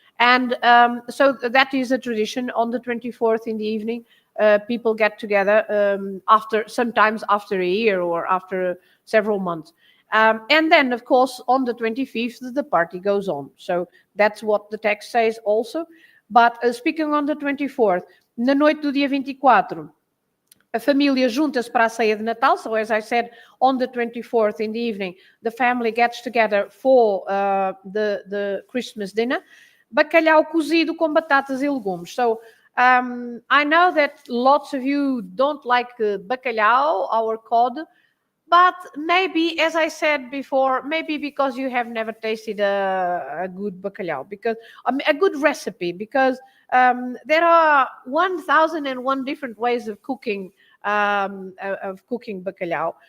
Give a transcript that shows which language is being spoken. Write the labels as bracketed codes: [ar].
[en] And so that is a tradition. On the 24th in the evening, people get together sometimes after a year or after several months. And then, of course, on the 25th, the party goes on. So that's what the text says also. But speaking on the 24th, [pt] na noite do dia 24, a família junta-se para a ceia de Natal. [en] So as I said, on the 24th in the evening, the family gets together for the Christmas dinner. [pt] Bacalhau cozido com batatas e legumes. [en] So I know that lots of you don't like bacalhau, our cod, but maybe, as I said before, maybe because you have never tasted a good bacalhau, because a good recipe, because there are 1,001 different ways of cooking bacalhau.